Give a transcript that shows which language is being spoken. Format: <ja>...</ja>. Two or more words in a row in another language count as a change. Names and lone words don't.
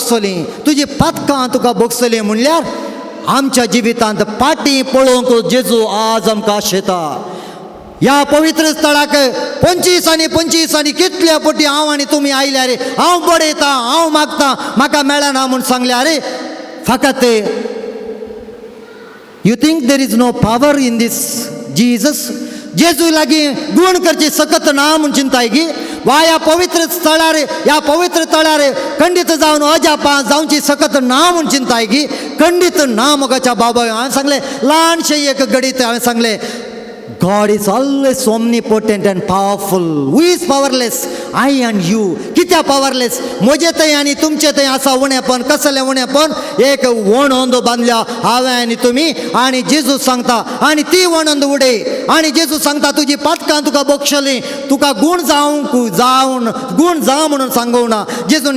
<kok>भोगसलीं म्हणल्यार आमच्या जिवितांत पाटी पळोवंक जेजू आज आमकां आशेता ह्या पवित्र स्थळाक 25 कितल्या पटी हांव आनी तुमी आयल्यार हांव बडयतां हांव मागतां म्हाका मेळना म्हूण सांगल्यार फकत</kok> <en>You think there is no power in this Jesus?</en> <kok>जेजू लागी गुण करची सकत ना म्हूण चिंताय गी वा ह्या पवित्र तळार खंडित जावन अजापा जावची सकत ना म्हूण चिंताय गी खंडित ना मोगाच्या बाबा हांवें सांगलें ल्हानशें एक घडीत हांवें सांगलें</kok> <en>God is always omnipotent and powerful. Who is powerless? I and you.</en> <kok>कित्या powerless? म्हजे थंय आनी तुमचे थंय आसा उणेपण कसलें उणेपण एक वणंद बांदल्या हांवें आनी तुमी आनी जेजूस सांगता आनी ती वणंद उडय आनी जेजूस सांगता तुजी पातकां तुका बक्षलीं तुका गुण जा म्हणून सांगोवना जेजून</kok>